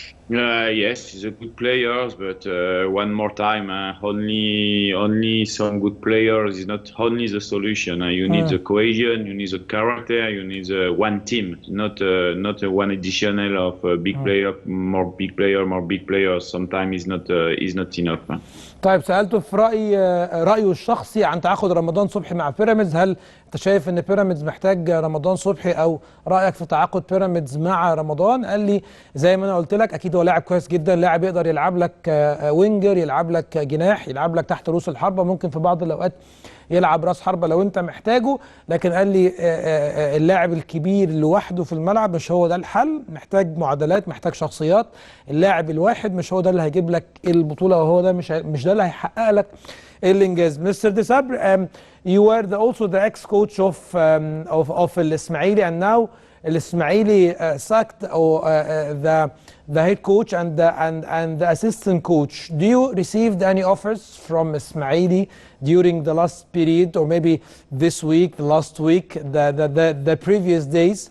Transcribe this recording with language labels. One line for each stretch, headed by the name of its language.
English: Yes, he's a good player, but one more time, only some good players is not only the solution. You need the cohesion, you need the character, you need one team, not one additional of more big players. Sometimes is not enough.
Arabic: طيب سألته في رأيه الشخصي عن تعاقد رمضان صبحي مع بيراميدز، هل انت شايف ان بيراميدز محتاج رمضان صبحي او رأيك في تعاقد بيراميدز مع رمضان؟ قال لي زي ما انا قلت لك اكيد هو لاعب كويس جدا، لاعب يقدر يلعب لك وينجر، يلعب لك جناح، يلعب لك تحت رؤوس الحربة، ممكن في بعض الاوقات يلعب راس حربة لو انت محتاجه، لكن قال لي اللاعب الكبير لوحده في الملعب مش هو ده الحل، محتاج معادلات، محتاج شخصيات، اللاعب الواحد مش هو ده اللي هيجيب لك البطولة، وهو ده مش ده اللي هيحقق لك الانجاز.
English: Mister Desabre, you were also the ex-coach of الإسماعيلي, and now الإسماعيلي sacked the head coach and the assistant coach. Do you received any offers from Ismaili during the last period, or maybe this week, the last week, the previous days?